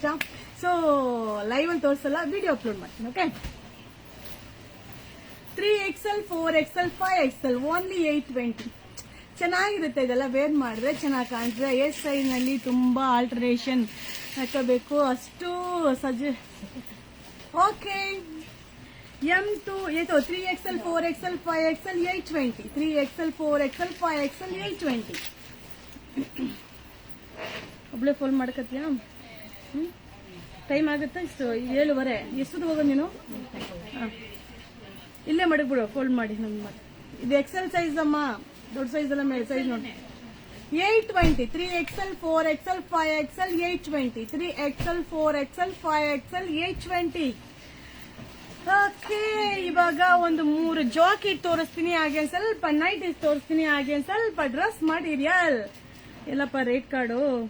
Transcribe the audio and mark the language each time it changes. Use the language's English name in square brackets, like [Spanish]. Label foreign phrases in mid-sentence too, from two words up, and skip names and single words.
[Kannada] ಸೊ ಲೈವ್ ಅಲ್ಲಿ ತೋರಿಸಲ್ಲ, [English] video upload [Kannada] ಮಾಡ್ತೀನಿ. ಓಕೆ. 3XL 4XL 5XL ಓನ್ಲಿ 820. ಚೆನ್ನಾಗಿರುತ್ತೆ, ಇದೆಲ್ಲ ವೇರ್ ಮಾಡಿದ್ರೆ ಚೆನ್ನಾಗಿ ಕಾಣ್ತದೆ. [English] S size [Kannada] ನಲ್ಲಿ ತುಂಬಾ ಆಲ್ಟರೇಷನ್ ಹಾಕಬೇಕು, ಅಷ್ಟು ಓಕೆ. M2 3XL 4XL 5XL 820. 3XL 4XL 5XL 820. ಒಬ್ಳೆ ಫೋನ್ ಮಾಡಕತ್ತೀಯಾ? ಟೈಮ್ ಆಗುತ್ತಾ ಇಷ್ಟು 7:15 ಎಷ್ಟೊತ್ತು ಹೋಗೋದು ನೀನು ಇಲ್ಲೇ ಮಡಗ್ಬಿಡು ಫೋಲ್ಡ್ ಮಾಡಿ ನಮ್ಗೆ ಮಾಡಿ ಇದು [English] XL size [Kannada] ಅಮ್ಮ ದೊಡ್ಡ ಸೈಜ್ ಎಲ್ಲ ಮೇಲೆ ಸೈಜ್ ನೋಡಿ 820 3XL 4XL 5XL 820 3XL 4XL 5XL 820 ಓಕೆ ಇವಾಗ ಒಂದು 3 ಜಾಕೆಟ್ ತೋರಿಸ್ತೀನಿ ಹಾಗೆ ಸ್ವಲ್ಪ ನೈಟ್ ತೋರಿಸ್ತೀನಿ ಹಾಗೆ ಸ್ವಲ್ಪ [English] dress material [Kannada] ಎಲ್ಲಪ್ಪ [English] rate card